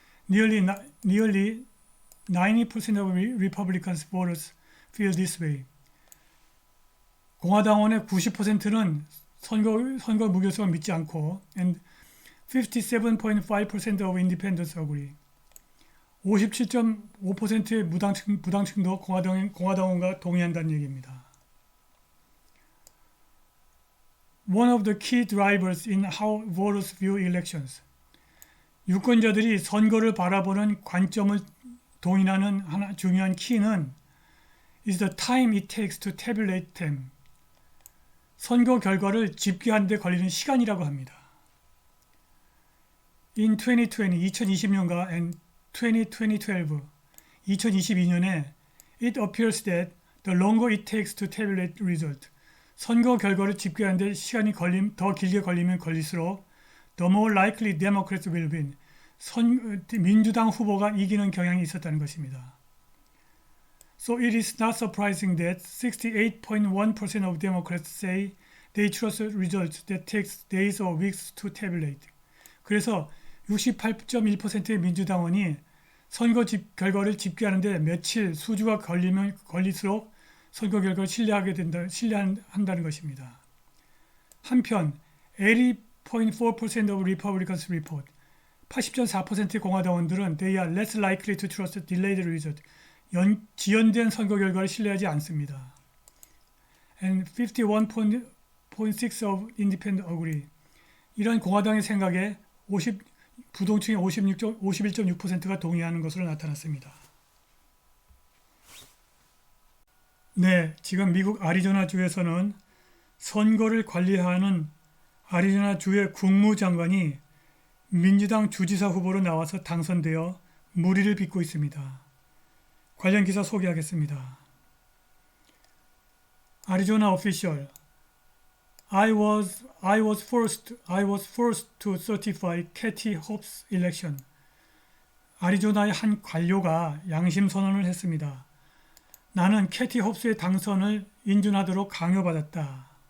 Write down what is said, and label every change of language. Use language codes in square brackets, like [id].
[en] Nearly 90% of Republicans voters feel this way. [ko] 공화당원의 90%는 선거 무결성을 믿지 않고 [en] and 57.5% of independents agree. [ko] 57.5%의 부당층도 공화당원과 동의한다는 얘기입니다. [en] One of the key drivers in how voters view elections. [ko] 유권자들이 선거를 바라보는 관점을 동인하는 하나 중요한 키는 [en] is the time it takes to tabulate them. [ko] 선거 결과를 집계하는 데 걸리는 시간이라고 합니다. [en] In 2020, [ko] 2020년과 [en] and 2012, [ko] 2022년에 [en] It appears that the longer it takes to tabulate result, [ko] 선거 결과를 집계하는데 시간이 더 길게 걸리면 걸릴수록 [en] the more likely Democrats will win. [ko] 민주당 후보가 이기는 경향이 있었다는 것입니다. [en] So it is not surprising that 68.1% of Democrats say they trust results that takes days or weeks to tabulate. [ko] 그래서 68.1%의 민주당원이 선거 결과를 집계하는데 며칠, 수주가 걸릴수록 선거 결과를 신뢰한다는 것입니다. 한편 [en] 80.4% of Republicans report [ko] 80.4%의 공화당원들은 [en] they are less likely to trust delayed result. [ko] 지연된 선거 결과를 신뢰하지 않습니다. [en] And 51.6% of independent agree. [ko] 이런 공화당의 생각에 부동층의 51.6%가 동의하는 것으로 나타났습니다. 네, 지금 미국 애리조나주에서는 선거를 관리하는 애리조나주의 국무장관이 민주당 주지사 후보로 나와서 당선되어 물의를 빚고 있습니다. 관련 기사 소개하겠습니다. [en] Arizona official. I was forced to certify Katie Hobbs election. [ko] 애리조나의 한 관료가 양심 선언을 했습니다. 나는 캐티 홉스의 당선을 인준하도록 강요받았다.